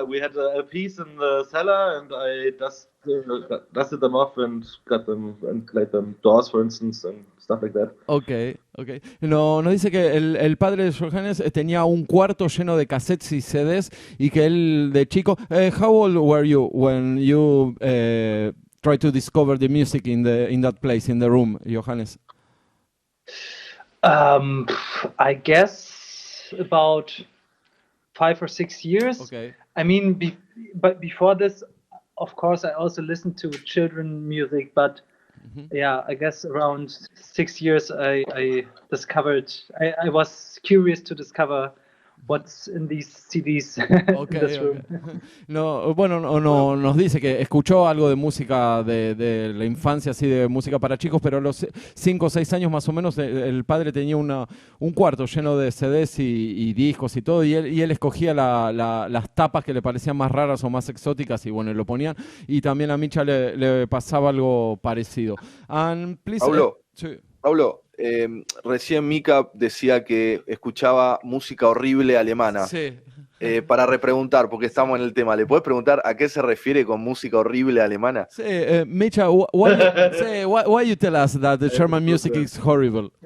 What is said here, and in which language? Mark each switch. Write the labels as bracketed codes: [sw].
[en] We had LPs in the cellar, and I dusted them off and got them and played them. Doors, for instance, and stuff like that. Okay. [es] No, nos dice que el padre de Johannes tenía un cuarto lleno de cassettes y CDs, y que él de chico... [en] how old were you when you tried to discover the music in that place, in the room, Johannes? I guess about 5 or 6 years. Okay. I mean, but before this, of course, I also listened to children music, but yeah, I guess around 6 years I discovered, I was curious to discover what's in these CDs in this room. Okay. [es] No, bueno, no, nos dice que escuchó algo de música de la infancia, así de música para chicos, pero a los 5 o 6 años más o menos el padre tenía un cuarto lleno de CDs y discos y todo, y él escogía las tapas que le parecían más raras o más exóticas, y bueno, lo ponían, y también a Micha le pasaba algo parecido. [en] And please, [es] Pablo, recién Mika decía que escuchaba música horrible alemana. Sí. Para repreguntar, porque estamos en el tema, ¿le puedes preguntar a qué se refiere con música horrible alemana? [en] Sí, Micha, why you tell us that the German music is horrible?